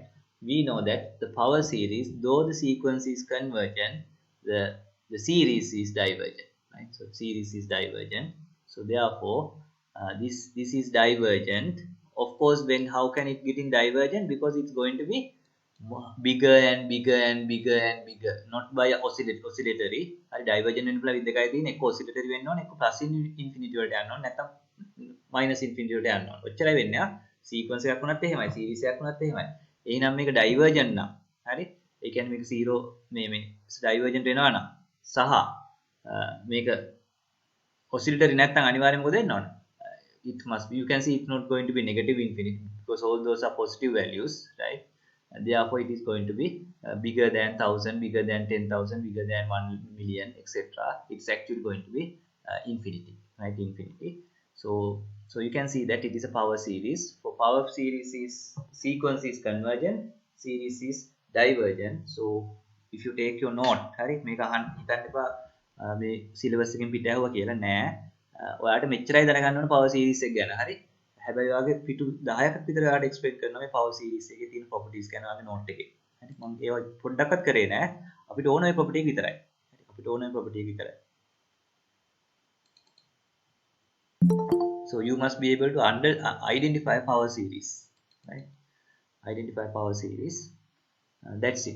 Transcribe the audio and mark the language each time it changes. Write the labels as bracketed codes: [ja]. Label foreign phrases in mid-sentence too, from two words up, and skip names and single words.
[en] We know that the power series, though the sequence is convergent, the series is divergent, right? So series is divergent. So therefore, this is divergent. Of course, when how can it get in divergent? Because it's going to be bigger and bigger and bigger and bigger, not by oscillatory. [si] Divergent වෙන්න පුළුවන් විදිහ එකයි තියෙන්නේ. එක්ක oscillatory වෙන්න ඕනේ, එක්ක [en] plus infinity [si] වලට යන්න ඕනේ, නැත්නම් [en] minus infinity [si] වලට යන්න ඕනේ. ඔච්චරයි වෙන්නේ. සීක්වන්ස් එකක් වුණත් එහෙමයි, සීරීස් එකක් වුණත් එහෙමයි. එහෙනම් මේක divergent නම්, හරි? ඒ කියන්නේ මේක 0 මේ divergent වෙනවා නම් සහ මේක oscillatory නැත්නම් අනිවාර්යයෙන්ම මොකද වෙන්න ඕනේ? [en] It must be, you can see it's not going to be negative infinity because all those are positive values, right? And therefore it is going to be bigger than 1000, bigger than 10,000, bigger than 1 million, etc. It's actually going to be infinity, right? Infinity. So you can see that it is a power series. For power series, is sequence is convergent, series is divergent. So if you take your note, [si] හරි මේක අහන්න හිතන්න එපා මේ සිලබස් එකෙන් පිට ඇහුවා කියලා නෑ. ඔයාලට මෙච්චරයි දැනගන්න ඕන [en] power series [si] එක ගැන. හරි. හැබැයි ඔයාගේ පිටු 10ක් විතර ඔයාලට එක්ස්පෙක්ට් කරනවා මේ [en] power series [si] එකේ තියෙන ප්‍රොපර්ටිස් ගැන ඔයාගේ නෝට් එකේ. හරි. මම ඒවා පොඩ්ඩක්වත් කරේ නෑ. අපිට ඕන ඔය ප්‍රොපර්ටි එක විතරයි. හරි. අපිට ඕන ඔය ප්‍රොපර්ටි එක විතරයි. [en] So you must be able to identify power series, right? Identify power series. That's it.